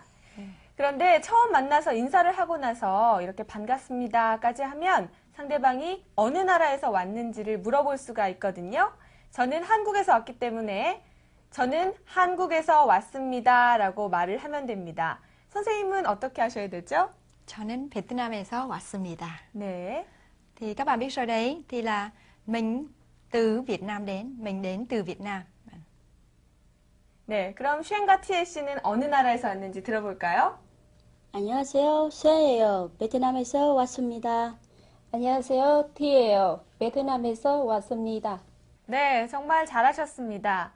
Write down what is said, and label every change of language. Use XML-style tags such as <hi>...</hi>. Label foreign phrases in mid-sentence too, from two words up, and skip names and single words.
<ko>그런데 처음 만나서 인사를 하고 나서 이렇게 반갑습니다까지 하면 상대방이 어느 나라에서 왔는지를 물어볼 수가 있거든요. 저는 한국에서 왔기 때문에 저는 한국에서 왔습니다 라고 말을 하면 됩니다. 선생님은 어떻게 하셔야 되죠? 저는 베트남에서 왔습니다. 네.</ko> <vi>Thì các bạn biết rồi đấy, thì là mình từ Việt Nam đến, mình đến từ Việt Nam.</vi> <ko>네, 그럼 쉔과 티에 씨는 어느 나라에서 왔는지 들어볼까요? 안녕하세요, 세예요. 베트남에서 왔습니다. 안녕하세요, 티예요. 베트남에서 왔습니다. 네, 정말 잘하셨습니다.</ko>